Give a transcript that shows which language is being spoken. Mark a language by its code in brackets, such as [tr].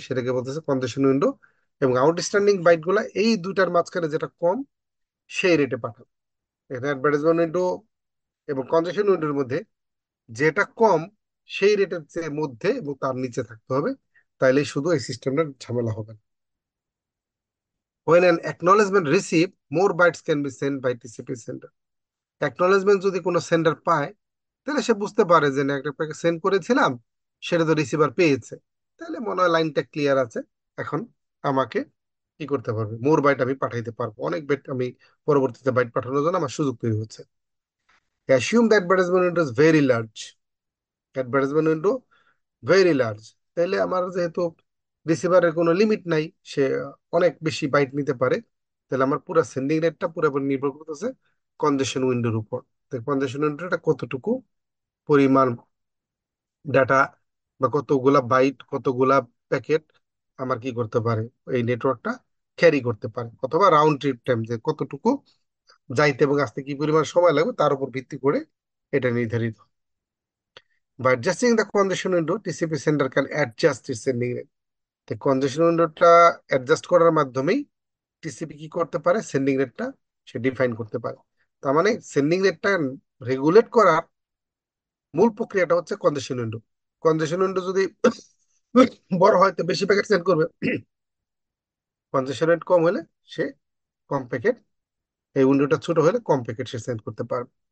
[bn] সেটাকে বলতেছে কনজেশন উইন্ডো। এবং আউটস্ট্যান্ডিং বাইট গুলা এই দুইটার মাঝখানে যেটা কম, সেই রেটে পাঠাবে। এখানে অ্যাডভার্টাইজমেন্ট উইন্ডো এবং কনজেশন উইন্ডোর মধ্যে যেটা কম, সেই রেটের চেয়ে মধ্যে এবং তার নিচে থাকতে হবে, তাইলে শুধু এই সিস্টেমটা ঝামেলা হবে না। [en] When an acknowledgement received, more bytes can be sent by TCP sender. [bn] Acknowledgement যদি কোনো সেন্ডার পায়, তাহলে সে বুঝতে পারে যে না, একটা সেন্ড করেছিলাম, সেটা তো রিসিভার পেয়েছে, তাহলে মনে হয় লাইনটা ক্লিয়ার আছে। এখন আমাকে কি করতে পারবে, মোর বাইট আমি পাঠাইতে পারবো, অনেক বাইট আমি পরবর্তীতে বাইট পাঠানোর জন্য আমার সুযোগ তৈরি হচ্ছে। [en] Assume the advertisement window is very large. Advertisement window very large, [bn] তাইলে আমার যেহেতু রিসিভারের কোনো লিমিট নাই, সে অনেক বেশি বাইট নিতে পারে, তাহলে আমার পুরো সেন্ডিং রেটটা পুরোপুরি নির্ভর করতেছে কনজেশন উইন্ডোর উপর। কনজেশন উইন্ডোটা কতটুকু পরিমাণ ডাটা বা কতগুলা বাইট, কতগুলা প্যাকেট আমার কি করতে পারে, এই নেটওয়ার্কটা ক্যারি করতে পারে, অথবা রাউন্ড ট্রিপ টাইম যে কতটুকু যাইতে এবং আসতে কি পরিমাণ সময় লাগবে, তার উপর ভিত্তি করে এটা নির্ধারিত। [en] By adjusting the congestion window, TCP sender can adjust its sending rate. [bn] তো কনজেশন উইন্ডোটা অ্যাডজাস্ট করার মাধ্যমেই টিসিপি কি করতে পারে, সেন্ডিং রেটটা সে ডিফাইন করতে পারে। তার মানে সেন্ডিং রেটটা রেগুলেট করার মূল প্রক্রিয়াটা হচ্ছে কনজেশন উইন্ডো। কনজেশন উইন্ডো যদি বড় হয় তো বেশি প্যাকেট সেন্ড করবে, কনজেশন রেট কম হলে সে কম প্যাকেট, এই উইন্ডোটা ছোট হলে কম প্যাকেট সে সেন্ড করতে পারবে।